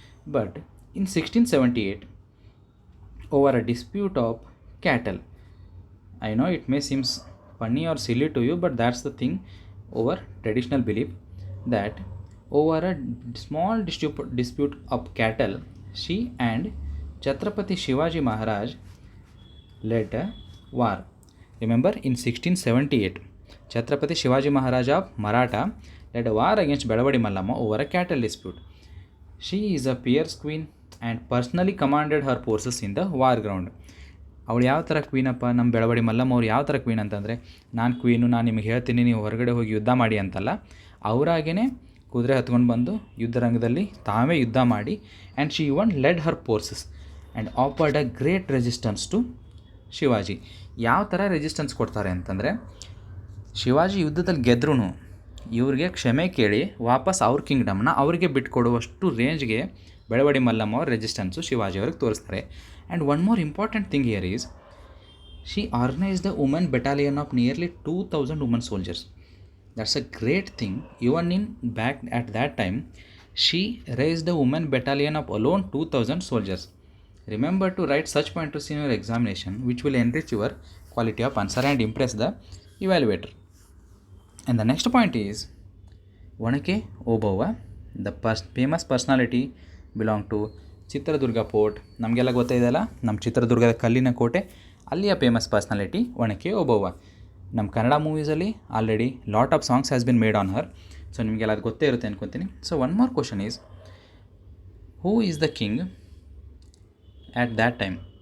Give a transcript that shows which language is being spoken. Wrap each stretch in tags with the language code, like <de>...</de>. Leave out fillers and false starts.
<en>But in 1678, over a dispute of cattle, I know it may seem funny or silly to you, but that's the thing over traditional belief, that over a small dispute of cattle, she and Chhatrapati Shivaji Maharaj led a war. Remember, in 1678, Chhatrapati Shivaji Maharaj of Maratha led a war against Belavadi Mallamma over a cattle dispute. She is a fierce queen and personally commanded her forces in the war ground.</en> <kn>ಅವಳು ಯಾವ ಥರ ಕ್ವೀನಪ್ಪ, ನಮ್ಮ ಬೆಳವಡಿ ಮಲ್ಲಮ್ಮ ಅವ್ರು ಯಾವ ಥರ queen ಅಂತಂದರೆ, ನಾನು queen, ನಾನು ನಿಮಗೆ ಹೇಳ್ತೀನಿ, ನೀವು ಹೊರಗಡೆ ಹೋಗಿ ಯುದ್ಧ ಮಾಡಿ ಅಂತಲ್ಲ, ಅವರಾಗೇ ಕುದುರೆ ಹತ್ಕೊಂಡು ಬಂದು ಯುದ್ಧ ರಂಗದಲ್ಲಿ ತಾವೇ ಯುದ್ಧ ಮಾಡಿ,</kn> <en>And she even led her forces and offered a great resistance to Shivaji.</en> <kn>ಯಾವ ಥರ ರೆಸಿಸ್ಟೆನ್ಸ್ ಕೊಡ್ತಾರೆ ಅಂತಂದರೆ, ಶಿವಾಜಿ ಯುದ್ಧದಲ್ಲಿ ಗೆದ್ರೂ ಇವ್ರಿಗೆ ಕ್ಷಮೆ ಕೇಳಿ ವಾಪಸ್ ಅವ್ರ ಕಿಂಗ್ಡಮ್ನ ಅವ್ರಿಗೆ ಬಿಟ್ಕೊಡುವಷ್ಟು ರೇಂಜ್ಗೆ ಬೆಳವಡಿ ಮಲ್ಲಮ್ಮ ಅವ್ರ ರೆಸಿಸ್ಟೆನ್ಸು ಶಿವಾಜಿ ಅವ್ರಿಗೆ ತೋರಿಸ್ತಾರೆ.</kn> <en>And one more important thing here is, she organised the women battalion of nearly 2000 women soldiers. That's a great thing. Even in back at that time, she raised a women battalion of alone 2000 soldiers. Remember to write such pointers in your examination, which will enrich your quality of answer and impress the evaluator. And the next point is Onake Obawa, the famous personality belong to Chitradurga fort.</en> <kn>ನಮಗೆಲ್ಲ ಗೊತ್ತಿದೆಯಲ್ಲ, ನಮ್ಮ ಚಿತ್ರದುರ್ಗದ ಕಲ್ಲಿನ ಕೋಟೆ, ಅಲ್ಲಿಯ famous personality Onake Obavva. ನಮ್ಮ Kannada ಮೂವೀಸಲ್ಲಿ</kn> <en>Already lot of songs has been made on her. So</en> <kn>ನಿಮಗೆಲ್ಲ ಅದು ಗೊತ್ತೇ ಇರುತ್ತೆ ಅನ್ಕೊತೀನಿ.</kn> <en>So one more question is, who is the king at that time?</en>